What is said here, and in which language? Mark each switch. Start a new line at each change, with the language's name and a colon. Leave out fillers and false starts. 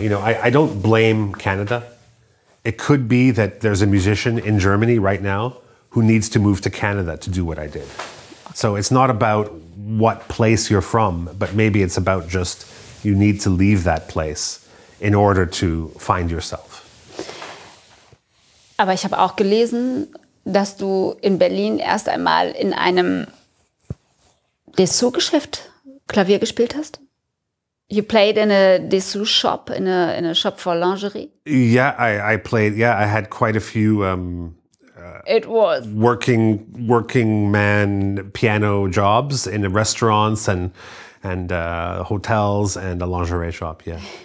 English: You know, I don't blame Canada. It could be that there's a musician in Germany right now who needs to move to Canada to do what I did. So it's not about what place you're from, but maybe it's about just you need to leave that place in order to find yourself.
German: Aber ich habe auch gelesen, dass du in Berlin erst einmal in einem Dessous-Geschäft Klavier gespielt hast.
English: You played in a Dessous shop, in a shop for lingerie? Yeah, I played. Yeah, I had quite a few it was working man piano jobs in the restaurants and hotels and a lingerie shop, yeah.